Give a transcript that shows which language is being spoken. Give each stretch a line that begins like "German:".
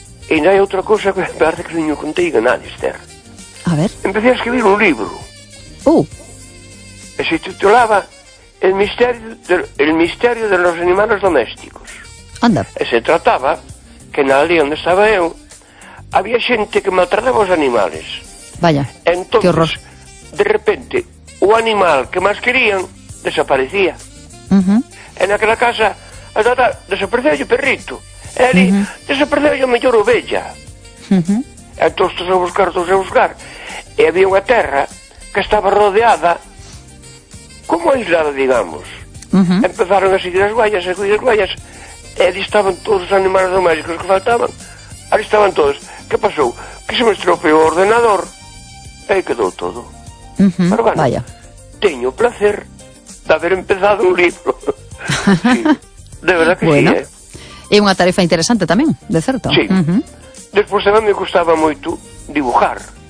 Galician: E ainda hai outra cousa que parece que non contei a nadie, Esther. A ver.
Spanish: Empecé a escribir un libro. E se titulaba El misterio de los animales domésticos.
Galician: Anda. E se trataba que na aldea onde estaba eu, había xente que maltrataba os animales. Vaya, entonces, que horror. De repente, o animal que máis querían desaparecía. En aquela casa, desapareceu o perrito. E ali, desapareceu o mellor ovella. Entón, estou a buscar, E había unha terra que estaba rodeada, como aislada, digamos. Empezaron a seguir as guaias, E ali estaban todos os animales domésticos que faltaban. Ali estaban todos. Que pasou? Que se me estropeou o ordenador. E aí quedou todo. Pero bueno, vaya. Teño o placer de haber empezado un libro.
Spanish: Sí, de verdad que bueno, sí,
Galician: É unha tarefa interesante tamén, de certo. Sí. Despois tamén me gustaba moito dibujar.